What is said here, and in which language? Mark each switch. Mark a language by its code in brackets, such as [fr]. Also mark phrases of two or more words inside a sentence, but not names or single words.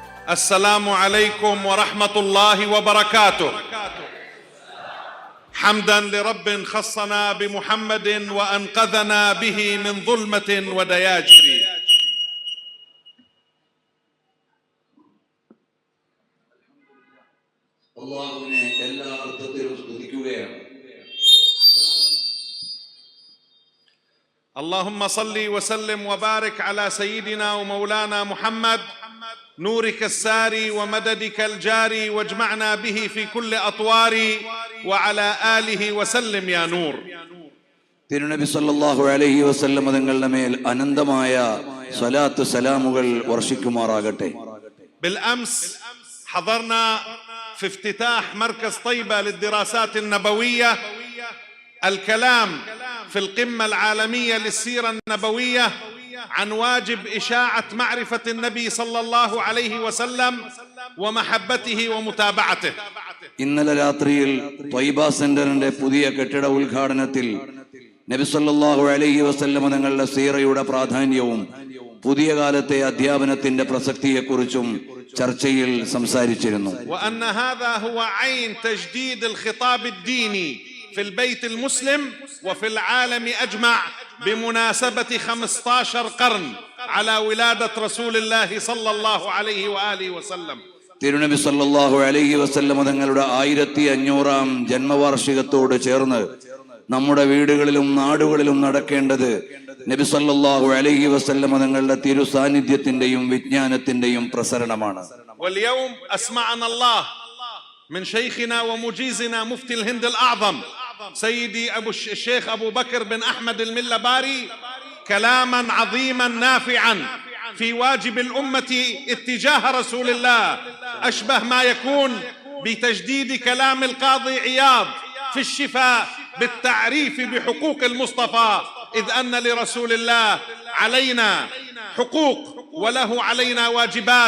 [ar] السلام عليكم ورحمة الله وبركاته. حمدا لرب خصنا بمحمد وأنقذنا به من ظلمة ودياجر. [ml] അല്ലാഹുവിനെ എല്ലാ അർത്ഥത്തിലും സ്തുതിക്കുകയാണ്. [ar] اللهم صل وسلم وبارك على سيدنا ومولانا محمد نورك الساري ومددك الجاري واجمعنا به في كل أطوار وعلى آله وسلم يا نور. [ml] തിരുനബി [ar] صلى الله عليه وسلم [ml] തങ്ങളുടെ മേൽ അനന്തമായ സ്വലാത്ത് സലാമുകൾ വർഷിക്കുമാറാകട്ടെ. [ar] بالأمس حضرنا في افتتاح مركز طيبة للدراسات النبوية الكلام في القمة العالمية للسيرة النبوية عن واجب إشاعة معرفة النبي صلى الله عليه وسلم ومحبته ومتابعته. [ml] ഇന്നലെ രാത്രിയിൽ ത്വയ്ബ സെന്ററിന്റെ പുതിയ കെട്ടിട ഉദ്ഘാടനത്തിൽ നബി [ar] صلى الله عليه وسلم [ml] തങ്ങളുടെ സീറയുടെ പ്രാധാന്യവും പുതിയ കാലത്തെ അധ്യാപനത്തിന്റെ പ്രസക്തിയെക്കുറിച്ചും ചർച്ചയിൽ സംസാരിച്ചിരുന്നു. [ar] وأن هذا هو عين تجديد الخطاب الديني في البيت المسلم وفي العالم أجمع بمناسبة 15 قرن على ولادة رسول الله صلى الله عليه وآله وسلم. [ml] തിരുനബി [ar] صلى الله عليه وسلم [ml] തങ്ങളുടെ 1500-ാം ജന്മവാർഷികത്തോട് ചേർന്ന് നമ്മുടെ വീടുകളിലും നാടുകളിലും നടക്കേണ്ടത് നബി [ar] صلى الله عليه وسلم [ml] തങ്ങളുടെ തിരു സാന്നിധ്യത്തിന്റെയും വിജ്ഞാനത്തിന്റെയും പ്രസരണമാണ്. [ar] واليوم أسمعنا الله من شيخنا ومجيزنا مفتي الهند الأعظم سيدي الشيخ أبو بكر بن أحمد الملباري كلاما عظيما نافعا في واجب الأمة اتجاه رسول الله، أشبه ما يكون بتجديد كلام القاضي عياض في الشفاء بالتعريف بحقوق المصطفى، إذ أن لرسول الله علينا حقوق وله علينا واجبات.